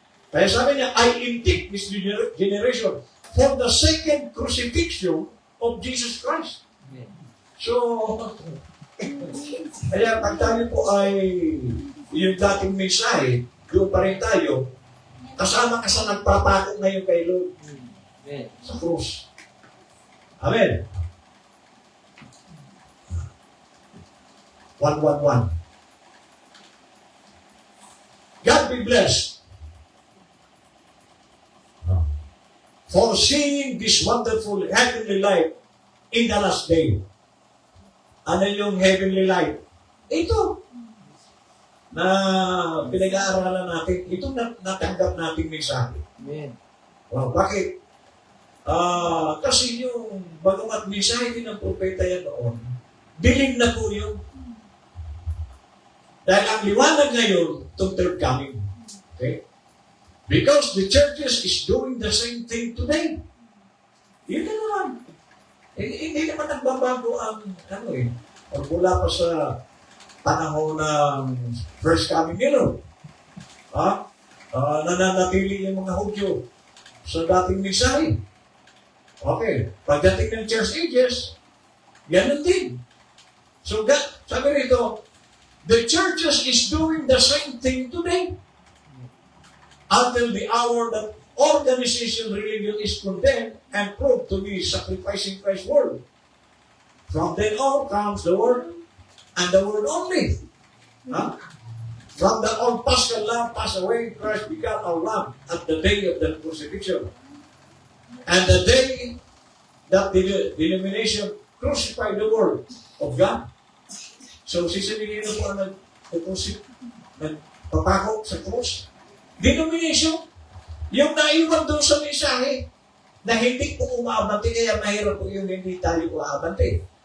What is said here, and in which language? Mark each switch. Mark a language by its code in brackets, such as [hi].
[tl] Kaya sabi niya, [en] I indict this generation for the second crucifixion of Jesus Christ. [tl] So, kaya pag tayo po ay yung dating mensahe, doon pa rin tayo, kasama ka sa nagpapako ngayon kay Lord sa krus. Amen. 1:11. [en] God be blessed for seeing this wonderful heavenly light in the last day. [tl] Ano yung heavenly light? Ito. na pinag-aaralan natin, itong natanggap nating mensahe. Amen. Wow, bakit? Kasi yung bagamat mensahe din ng propeta yan noon, bilin na po yun. Dahil ang liwanag ngayon, itong third coming. Okay? [en] Because the churches is doing the same thing today. [tl] Yun na naman. Hindi naman nagbabago ang mula pa sa panahon ng first coming ni Lord. Nananatili yung mga Hudyo sa dating mensahe. Okay. Pagdating ng church ages, ganun din. So, sabi rito, [en] the churches is doing the same thing today until the hour that organization religion is condemned and proved to be sacrificing Christ's word. From then on comes the word and the word only. From the old Paschal lamb passed away, Christ became our lamb at the day of the crucifixion. And the day that the denomination crucified the word of God. [tl] So, sisilingin na po ang nagpapako sa krus. Denomination, yung naiwan doon sa mensahe na hindi po umaabante, kaya mahirap po yung hindi tayo umaabante.